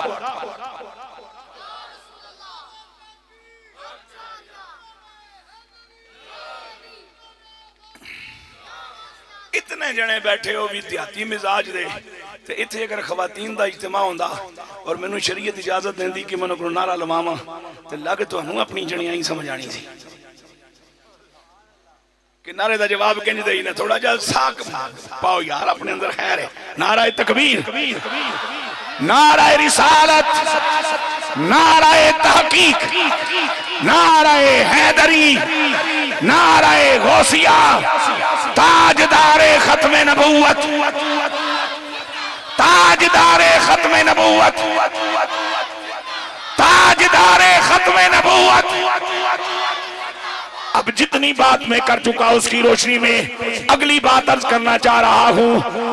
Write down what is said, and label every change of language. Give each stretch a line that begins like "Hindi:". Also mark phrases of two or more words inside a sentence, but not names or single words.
Punjabi: اتنے جنے بیٹھے ہو ودیارتھی مزاج دے، تے اتھے اگر خواتین دا اجتماع ہوندا اور مینوں شریعت اجازت دیندی کہ مینوں نعرہ لواواں، تے لگ تہانوں اپنی جنیاں ہی سمجھ آنی سی کہ نعرے دا جواب کنج دئی نا، تھوڑا جا ساک پاؤ یار اپنے اندر.
Urdu: خیر ہے، نعرہ تکبیر, نعرۂ رسالت، نعرۂ تحقیق، نعرۂ حیدری، نعرۂ غوثیہ, تاجدارِ ختمِ نبوت، تاجدارِ ختمِ نبوت، تاجدارِ ختمِ نبوت. اب جتنی بات میں کر چکا اس کی روشنی میں اگلی بات عرض کرنا چاہ رہا ہوں.